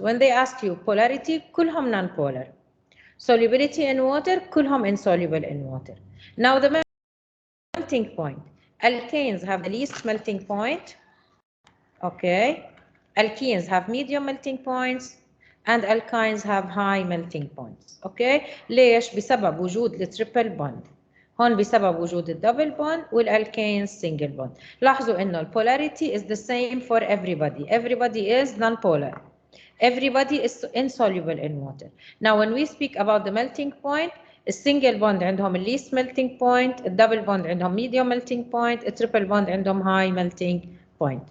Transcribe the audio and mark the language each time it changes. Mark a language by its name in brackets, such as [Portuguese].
[English] When they ask you polarity, [Arabic] كلهم [English] non-polar. Solubility in water, كلهم insoluble in water. Now the melting point. Alkanes have the least melting point. Okay, alkenes have medium melting points and alkynes have high melting points. Okay, [Arabic] ليش؟ بسبب وجود التريبل بوند. هون بسبب وجود الدبل بوند والالكينز سنجل بوند. لاحظوا انه البولاريتي [English] is the same for everybody. Everybody is non-polar. Everybody is insoluble in water. Now when we speak about the melting point, [Arabic] السنجل بوند عندهم [English] least melting point, [Arabic] الدبل بوند عندهم [English] medium melting point, [Arabic] التريبل بوند عندهم [English] high melting point.